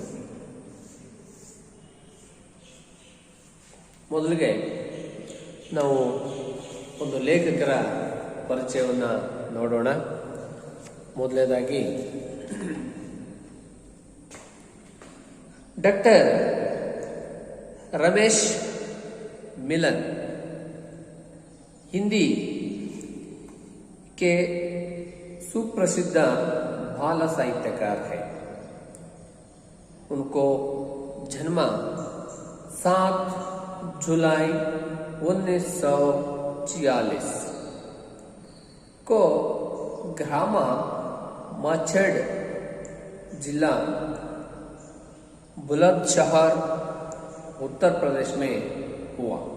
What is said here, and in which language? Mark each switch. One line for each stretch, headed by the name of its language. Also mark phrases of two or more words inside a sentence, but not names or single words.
Kannada: ಮೊದಲಿಗೆ ನಾವು ಒಂದು ಲೇಖಕರ ಪರಿಚಯವನ್ನು ನೋಡೋಣ. ಮೊದಲನೇದಾಗಿ ಡಾಕ್ಟರ್
Hindi: रमेश मिलन हिंदी के सुप्रसिद्ध बाल साहित्यकार है. उनको जन्म 7 जुलाई 1946 को ग्राम मछड़ जिला बुलंदशहर उत्तर प्रदेश में हुआ.